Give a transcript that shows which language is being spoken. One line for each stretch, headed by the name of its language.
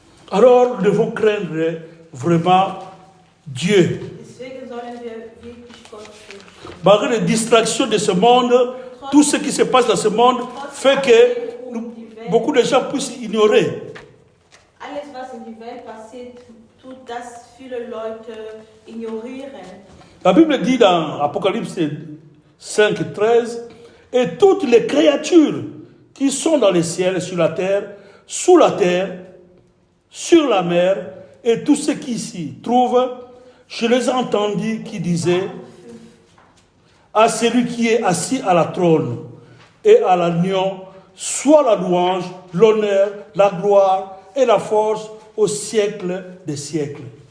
French: alors nous devons craindre vraiment Dieu.
German: deswegen sollen wir wirklich Gott fürchten.
French: Malgré les distractions de ce monde, tout ce qui se passe dans ce monde fait que beaucoup de gens puissent ignorer.
German: Alles, was in der Welt passiert, tut, dass viele Leute ignorieren.
French: La Bible dit dans Apocalypse 5, 13, et toutes les créatures qui sont dans les ciels, sur la terre, sous la terre, sur la mer, et tout ce qui s'y trouve, je les ai entendus qui disaient à celui qui est assis à la trône et à l'agneau, soit la louange, l'honneur, la gloire et la force au siècle des siècles.